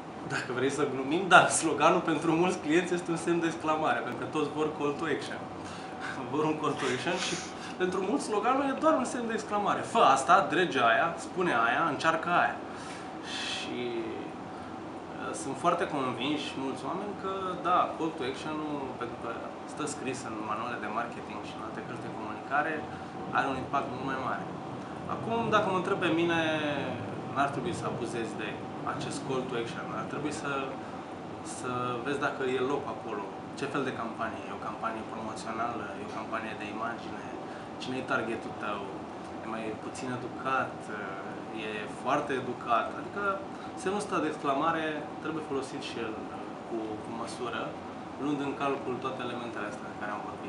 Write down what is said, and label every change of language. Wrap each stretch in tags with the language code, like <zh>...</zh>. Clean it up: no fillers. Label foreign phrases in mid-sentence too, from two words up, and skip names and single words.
<ro>dacă vrei să glumim, dar sloganul pentru mulți clienți este un semn de exclamare, pentru că toți vor</ro> <en>call to action.</en> <ro>Vor un</ro> <en>call to action</en> <ro>și pentru mulți sloganul e doar un semn de exclamare. Fă asta, drege aia, spune aia, încearcă aia. Și sunt foarte convinși mulți oameni că, da,</ro> <en>call to action-</en> <ro>ul, pentru că stă scris în manuale de marketing și în alte cărți de comunicare, are un impact mult mai mare. Acum, dacă mă întreb pe mine, n-ar trebui să abuzezi de acest</ro> <en>call to action,</en> <ro>ar trebui să vezi dacă e loc acolo, ce fel de campanie, e o campanie promoțională, e o campanie de imagine, cine e targetul tău, e mai puțin educat, e foarte educat, adică semnul ăsta de exclamare trebuie folosit și el cu măsură, luând în calcul toate elementele astea de care am vorbit.</ro>